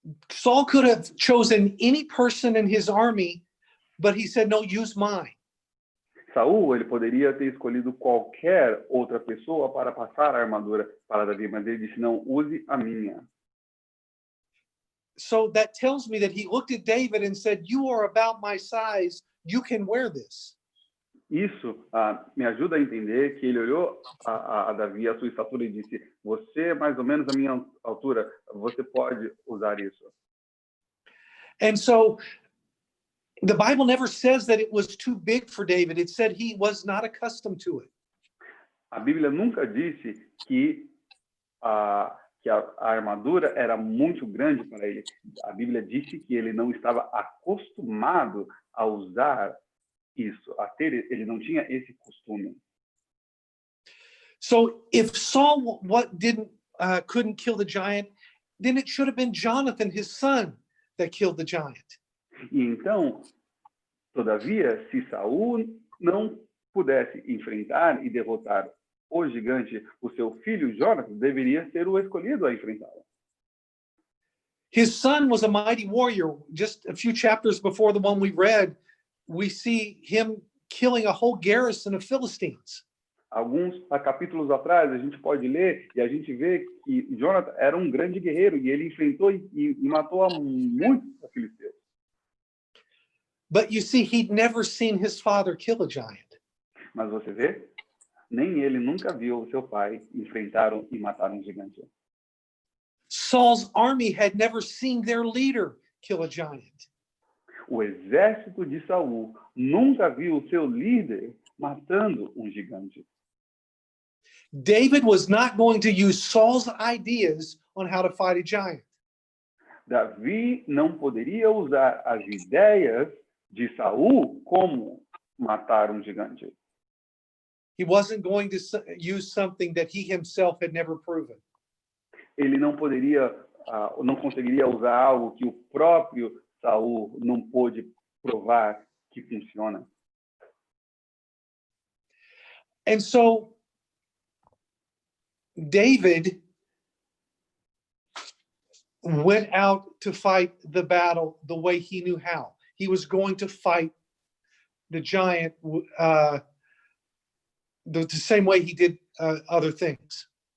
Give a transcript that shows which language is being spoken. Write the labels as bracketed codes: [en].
[en] Saul could have chosen any person in his army, but he said, no, use mine. [pt] Saul, ele poderia ter escolhido qualquer outra pessoa para passar a armadura para Davi, mas ele disse, não, use a minha. [en] So that tells me that he looked at David and said, you are about my size, you can wear this. [pt] Isso me ajuda a entender que ele olhou a Davi, a sua estatura, e disse, você é mais ou menos a minha altura, você pode usar isso. [en] And so the Bible never says that it was too big for David. It said he was not accustomed to it. [pt] A Bíblia nunca disse que a armadura era muito grande para ele. A Bíblia disse que ele não estava acostumado a usar isso, ele não tinha esse costume. [en] So if Saul couldn't kill the giant, then it should have been Jonathan, his son, that killed the giant. [pt] E então, todavia, se Saul não pudesse enfrentar e derrotar o gigante, o seu filho Jonatas deveria ser o escolhido a enfrentá-lo. [en] His son was a mighty warrior. Just a few chapters before the one we read, we see him killing a whole garrison of Philistines. [pt] Alguns capítulos atrás, a gente pode ler e a gente vê que Jonatas era um grande guerreiro e ele enfrentou e matou a muitos filisteus. [en] But you see, he'd never seen his father kill a giant. [pt] Mas você vê, nem ele nunca viu o seu pai enfrentar e matar um gigante. [en] Saul's army had never seen their leader kill a giant. [pt] O exército de Saul nunca viu o seu líder matando um gigante. [en] David was not going to use Saul's ideas on how to fight a giant. [pt] Davi não poderia usar as ideias de Saul como matar um gigante. [en] He wasn't going to use something that he himself had never proven. [pt] Ele não conseguiria usar algo que o próprio Saul não pôde provar que funciona. [en] And so David went out to fight the battle the way he knew how. He was going to fight the giant the same way he did other things.